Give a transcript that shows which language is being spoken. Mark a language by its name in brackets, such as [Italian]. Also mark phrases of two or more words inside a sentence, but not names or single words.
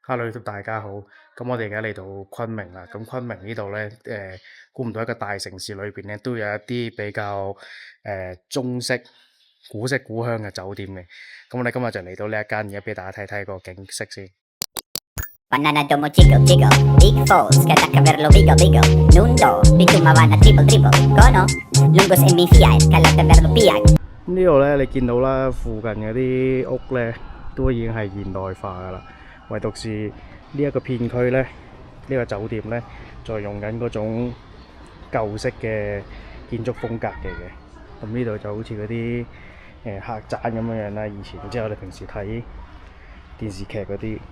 [Cantonese] Hello，大家好。咁我哋而家嚟到昆明啦。咁昆明呢度呢，估唔到一個大城市裏邊呢，都有一啲比較中式、古色古香嘅酒店嘅。咁我哋今日就嚟到呢一間，而家俾大家睇睇個景色先。 Banana domo jiggle jiggle, big falls, kata caverlo wiggle wiggle, nundo, bitumawana triple triple, kono, lungos e mi fiat, kala caverlo piag. 咁呢度呢，你見到啦，附近嗰啲屋呢，都已經係現代化噶啦，唯獨是呢一個片區呢，呢個酒店呢，就用緊嗰種舊式嘅建築風格嘅。咁呢度就好似嗰啲客棧咁樣啦，以前即係我哋平時睇電視劇嗰啲。